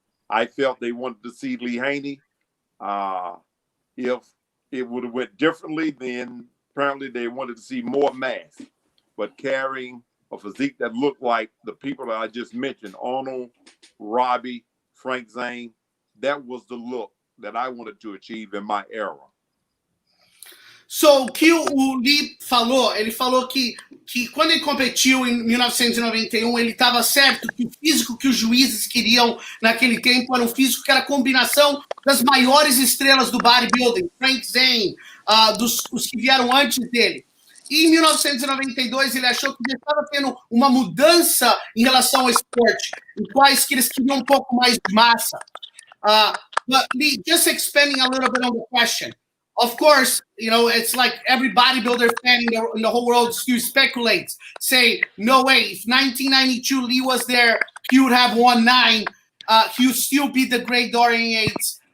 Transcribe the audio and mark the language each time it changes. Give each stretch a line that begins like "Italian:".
English: I felt they wanted to see Lee Haney. If it would have went differently, then apparently they wanted to see more mass. But carrying a physique that looked like the people that I just mentioned, Arnold, Robbie, Frank Zane, that was the look that I wanted to achieve in my era.
Portuguese: So, o que o Lee falou, ele falou que quando ele competiu em 1991, ele estava certo que o físico que os juízes queriam naquele tempo era um físico que era a combinação das maiores estrelas do bodybuilding, Frank Zane, os que vieram antes dele. E em 1992, ele achou que estava tendo uma mudança em relação ao esporte, em quais que eles queriam um pouco mais de massa.
English: But Lee, just expanding a little bit on the question. Of course, you know, it's like every bodybuilder fan in the whole world still speculates, say, no way, if 1992 Lee was there, he would have won 9. He would still be the great Dorian Yates.